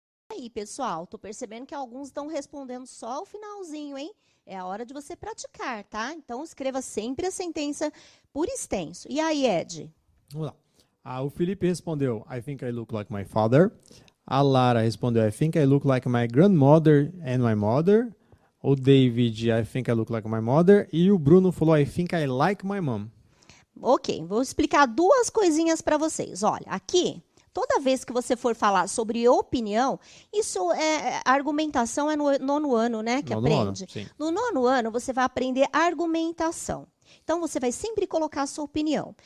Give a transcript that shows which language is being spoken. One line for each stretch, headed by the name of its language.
Portuguese: Aí, pessoal, tô percebendo que alguns estão respondendo só o finalzinho, hein? É a hora de você praticar, tá? Então, escreva sempre a sentença por extenso. E aí, Ed? Vamos lá. O Felipe respondeu,
English: I think I look like my father.
Portuguese: A Lara respondeu,
English: I think I look like my grandmother and my mother.
Portuguese: O David,
English: I think I look like my mother.
Portuguese: E o Bruno falou,
English: I think I like my mom.
Portuguese: Ok, vou explicar 2 coisinhas para vocês. Olha, aqui... Toda vez que você for falar sobre opinião, isso a argumentação é no 9º ano, né, que aprende. No 9º ano, você vai aprender argumentação. Então, você vai sempre colocar a sua opinião.